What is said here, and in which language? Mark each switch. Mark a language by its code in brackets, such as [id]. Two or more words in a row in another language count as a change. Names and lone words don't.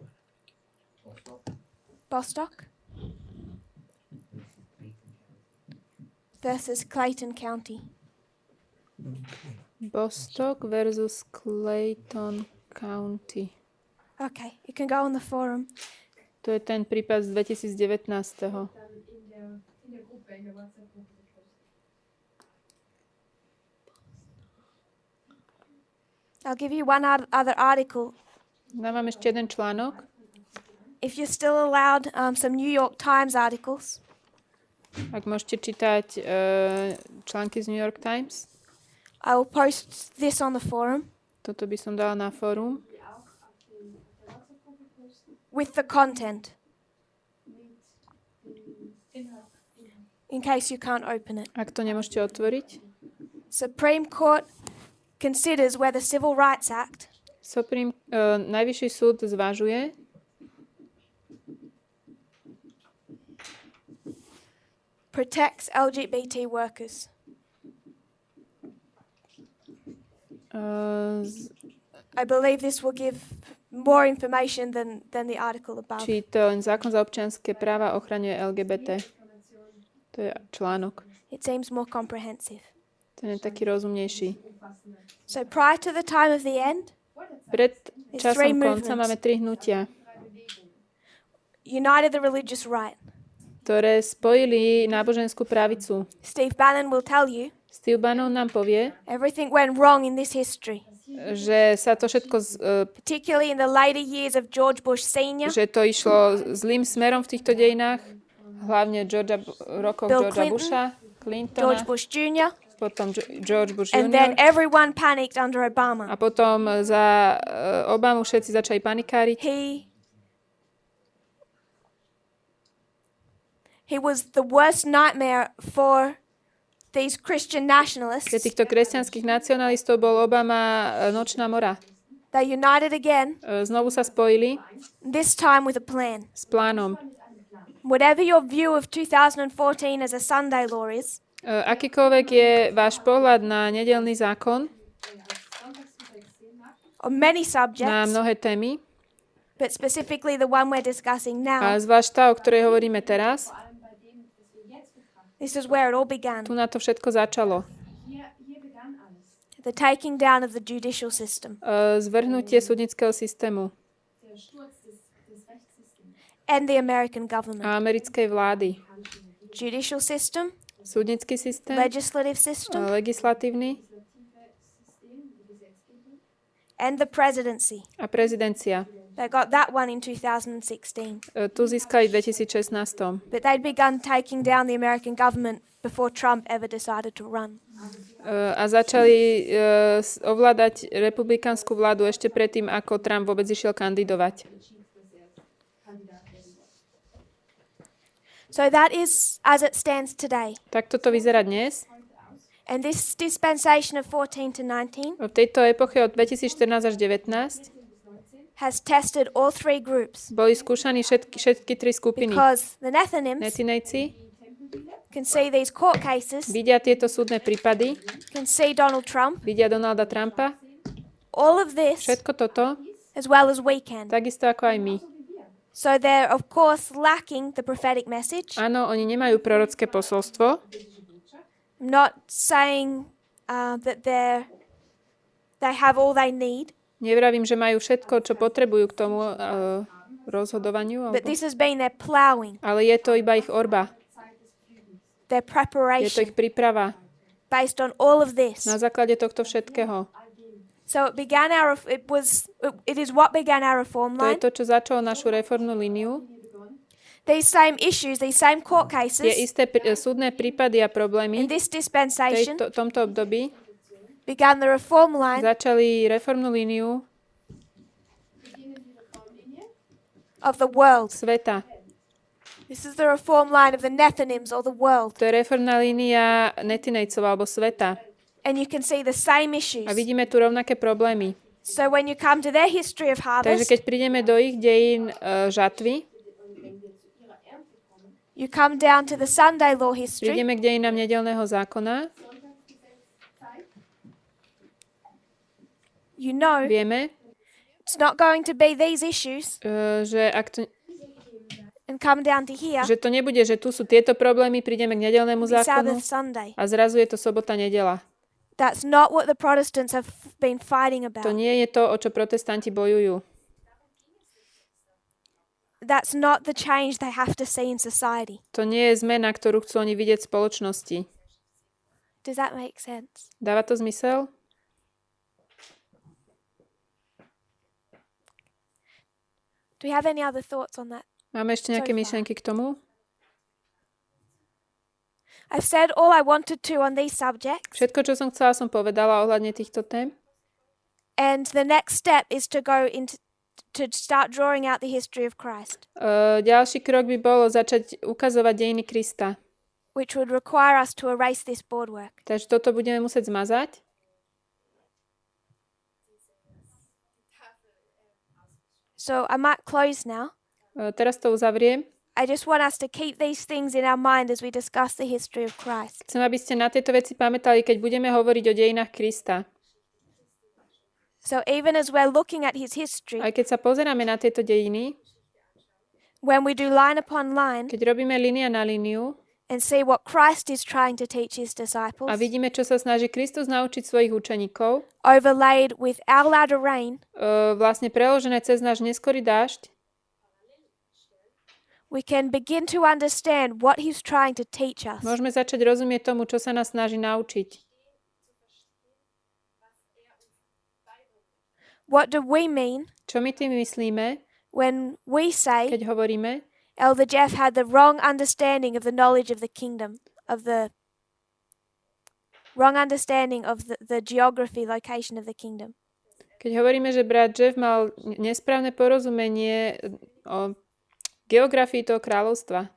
[en] Bostock versus Clayton County. Bostock versus Clayton County. Okay, you can go on the forum. [sk] To je ten prípad z 2019. [de] In der Gruppe, in der WhatsApp-Gruppe gepostet. [en] I'll give you one other article. [sk] Dám vám ešte jeden článok. [en] If you're still allowed some New York Times articles. [sk] Ak môžete čítať články z New York Times. [en] I will post this on the forum. [sk] Toto by som dala na fórum. [en] With the content. In case you can't open it. [sk] Ak to nemôžete otvoriť. [en] Supreme Court considers whether Civil Rights Act [sk] Najvyšší súd zvažuje [en] protects LGBT workers. I believe this will give more information than the article above. [sk] či to zákon za občianske práva ochraňuje LGBT. To je článok. [en] It seems more comprehensive. [sk] Ten je taký rozumnejší. [en] So prior to the time of the end, [sk] Pred [en] three [sk] časom konca [en] movements. [sk] máme 3 hnutia, [en] united the religious right. [sk] ktoré spojili náboženskú pravicu. [en] Steve Bannon will tell you [sk] Steve Bannon nám povie, [en] everything went wrong in this history, [sk] že sa to všetko, [en] particularly in the later years of George Bush Sr., [sk] že to išlo zlým smerom v týchto dejinách, hlavne rokoch [en] Bill [sk] Georgea [en] Clinton, [sk] Busha, [en] George [sk] Clintona, [en] Bush Jr., [sk] potom George Bush [en] and then Jr. everyone panicked under Obama. [sk] A potom za Obamu všetci začali panikáriť. [en] He was the worst nightmare for these Christian nationalists. [sk] Pre týchto kresťanských nacionalistov bol Obama nočná mora. [en] They united again, [sk] Znovu sa spojili [en] this time with a plan. [sk] s plánom. [en] Whatever your view of 2014 as a Sunday law is, [sk] Akýkoľvek je váš pohľad na nedeľný zákon, [en] on many [sk] na [en] subjects, [sk] mnohé témy, [en] but specifically the one we're discussing [sk] a [en] now, [sk] zvlášť tá, o ktorej hovoríme teraz, [en] this is where it all began. [sk] tu na to všetko začalo. [en] The taking down of the judicial system. [sk] Zvrhnutie súdnického systému [en] And the American government. [sk] a americkej vlády. [en] Judicial system, [sk] Súdnický systém, [en] legislative system, [sk] legislatívny [en] and the presidency. [sk] a prezidencia. [en] They got that one in 2016. [sk] Tu získali v 2016. [en] But they'd begun taking down the American government before Trump ever decided to run. [sk] A začali ovládať republikánsku vládu ešte predtým, ako Trump vôbec išiel kandidovať. [en] So that is as it stands today. [sk] Tak toto vyzerá dnes. [en] And this dispensation of 14 to 19 [sk] V tejto epoche od 2014 až 2019 [en] has tested all three groups [sk] boli skúšaní všetky tri skupiny. [en] because the Nethinims [sk] Netinejci [en] can see these court cases, [sk] vidia tieto súdne prípady, [en] can see Donald Trump, [sk] vidia Donalda Trumpa, [en] all of this [sk] všetko toto, [en] as well as we can. [sk] takisto ako aj my. [en] So they're of course lacking the prophetic message. [sk] Áno, oni nemajú prorocké posolstvo. [en] I'm not saying that they have all they need, [sk] Nevravím, že majú všetko, čo potrebujú k tomu rozhodovaniu, [en] but this has been their plowing, [sk] ale je to iba ich orba. [en] their [sk] Je to [en] preparation [sk] ich príprava [en] based on all of this. [sk] na základe tohto všetkého. [en] So it is what began our reform [sk] To je [en] line. [sk] to, čo začalo našu reformnú líniu. [en] These same issues, these same court [sk] Tie [en] cases [sk] isté súdne prípady a problémy [en] in this dispensation [sk] v tomto období [en] began the reform line [sk] začali reformnú líniu [en] of the world. [sk] sveta. [en] This is the reform line of the Nethinims or the world. [sk] To je reformná línia netinejcov alebo sveta. [en] And you can see the same issues. [sk] A vidíme tu rovnaké problémy. [en] So when you come to their history of [sk] Takže [en] harvest, [sk] keď prídeme do ich dejín žatvy, [en] you come down to the Sunday law history, [sk] prídeme k dejinám nedeľného zákona, [en] you know [sk] vieme, [en] it's not going to be these issues [sk] že, [en] and come down to here, [sk] že to nebude, že tu sú tieto problémy, prídeme k nedeľnému [en] the [sk] zákonu [en] Sabbath Sunday. [sk] a zrazu je to sobota, nedeľa. [en] That's not what the Protestants have been fighting [sk] To [en] about. [sk] nie je to, o čo protestanti bojujú. [en] That's not the change they have to see in society. [sk] To nie je zmena, ktorú chcú oni vidieť v spoločnosti. [en] Does that make sense? [sk] Dáva to zmysel? [en] Do we have any other thoughts on that? [sk] Máme ešte nejaké [en] So far. [sk] myšlienky k tomu? [en] I've said all I wanted to on these subjects, [sk] Všetko, čo som chcela, som povedala ohľadne týchto tém. [en] and the next step is to go into to start drawing out the history of Christ, [sk] Ďalší krok by bolo začať ukazovať dejiny Krista. [en] which would require us to erase this boardwork. [sk] Takže toto budeme musieť zmazať. [en] So I might close now. [sk] Teraz to uzavriem. [en] I just want us to keep these things in our mind as we discuss the history of Christ. [sk] Chcem, aby ste na tieto veci pamätali, keď budeme hovoriť o dejinách Krista. [en] So even as we're looking at his history, [sk] Aj keď sa pozeráme na tieto dejiny, [en] when we do line upon line [sk] keď robíme línia na líniu [en] and see what Christ is trying to teach his disciples, [sk] a vidíme, čo sa snaží Kristus naučiť svojich učeníkov, [en] overlaid with our latter rain, [sk] vlastne preložené cez náš neskorý dážď, [en] we can begin to understand what he's trying to teach us. [sk] môžeme začať rozumieť tomu, čo sa nás snaží naučiť. [en] What do we mean [sk] Čo my tým myslíme, [en] when we say [sk] keď hovoríme, [en] Elder Jeff had the wrong understanding of the knowledge of the kingdom, of the wrong understanding of the geography, location of the kingdom? [sk] keď hovoríme, že brat Jeff mal nesprávne porozumenie o geografii toho kráľovstva.